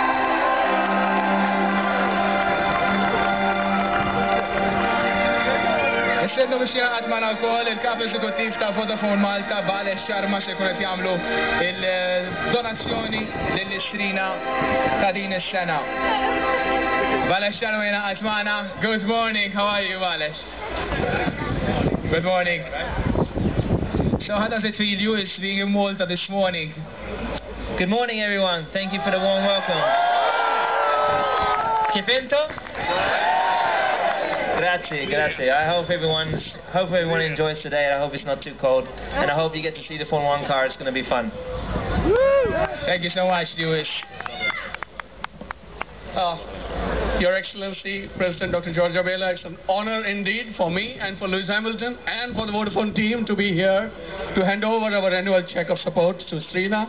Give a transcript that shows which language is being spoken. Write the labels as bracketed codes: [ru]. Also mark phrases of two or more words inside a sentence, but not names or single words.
[mt] Istednu biex jiraqat ma' wkoll il-kap eżekuttiv ta' Vodafone Malta Bale Sharma se jkun qed jagħmlu il-donazzjoni lill-istrina ta' din is-sena. Bale Sharma jiraqat magħna. [en] Good morning, how are you, Balesh? Good morning. So how does it feel, Lewis, being in Malta this morning? Good morning, everyone. Thank you for the warm welcome. [mt] Kif intom? Grazie, grazie. [en] I hope everyone enjoys today, and I hope it's not too cold, and I hope you get to see the Formula 1 car. It's going to be fun. Thank you so much, Lewis. Your Excellency, President Dr. George Abela, it's an honor indeed for me and for Lewis Hamilton and for the Vodafone team to be here to hand over our annual check of support to Istrina.